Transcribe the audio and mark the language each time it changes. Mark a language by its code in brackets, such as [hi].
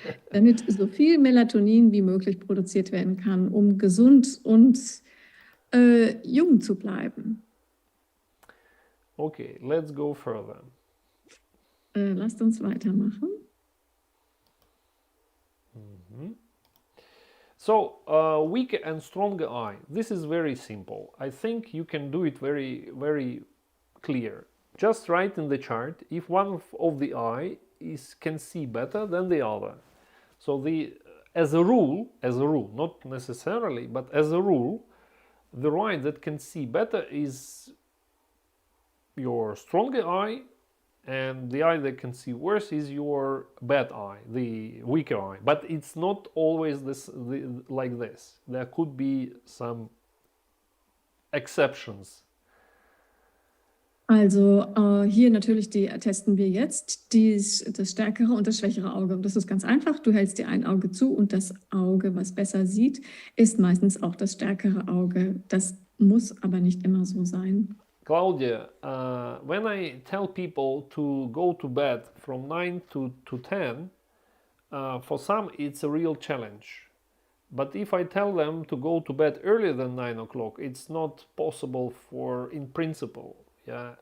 [de] Damit so viel Melatonin wie möglich produziert werden kann, um gesund und jung zu bleiben. [en] Okay, let's go further. Lasst uns weitermachen. So, weaker and stronger eye. This is very simple. I think you can do it very, very clear. Just write in the chart if one of the eye can see better than the other. So as a rule, not necessarily, but as a rule, the eye that can see better is your stronger eye, and the eye that can see worse is your bad eye, the weaker eye. But it's not always like this. There could be some exceptions. [de] Also hier natürlich testen wir jetzt das stärkere und das schwächere Auge. Das ist ganz einfach. Du hältst dir ein Auge zu und das Auge, was besser sieht, ist meistens auch das stärkere Auge. Das muss aber nicht immer so sein. [en] Claudia, when I tell people to go to bed from 9 to 10, for some it's a real challenge. But if I tell them to go to bed earlier than 9 o'clock, it's not possible in principle. Yeah.